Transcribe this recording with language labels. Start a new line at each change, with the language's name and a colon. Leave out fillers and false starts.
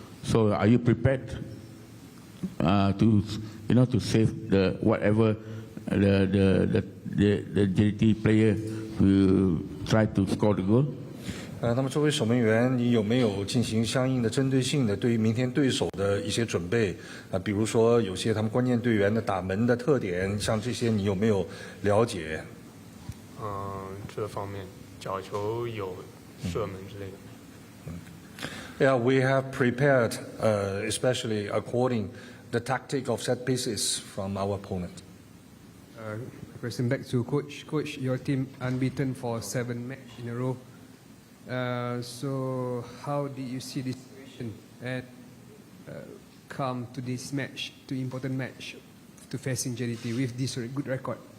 English: So are you prepared to save the whatever the JDT player will try to score the goal?
Chinese: 那么作为守门员，你有没有进行相应的针对性的对于明天对手的一些准备？比如说有些他们关键队员的打门的特点，像这些你有没有了解？这方面角球有射门之类的。
English: Yeah, we have prepared, especially according the tactic of set pieces from our opponent. Question back to coach. Coach, your team unbeaten for 7 matches in a row. So how did you see this situation and come to this match, to important match, to facing JDT with this good record?